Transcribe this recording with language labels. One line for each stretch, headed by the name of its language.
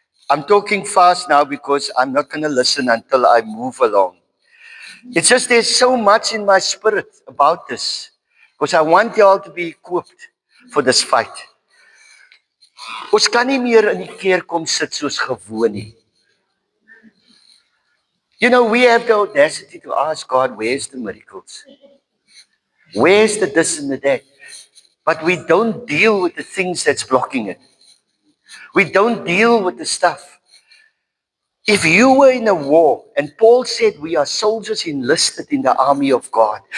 English: I'm talking fast now because I'm not going to listen until I move along. It's just there's so much in my spirit about this. Because I want you all to be equipped for this fight.
Afrikaans: Ons kan nie meer in die kerk kom sit soos gewoon nie.
English: You know, we have the audacity to ask God, where's the miracles? Where's the this and the that? But we don't deal with the things that's blocking it. We don't deal with the stuff. If you were in a war, and Paul said we are soldiers enlisted in the army of God.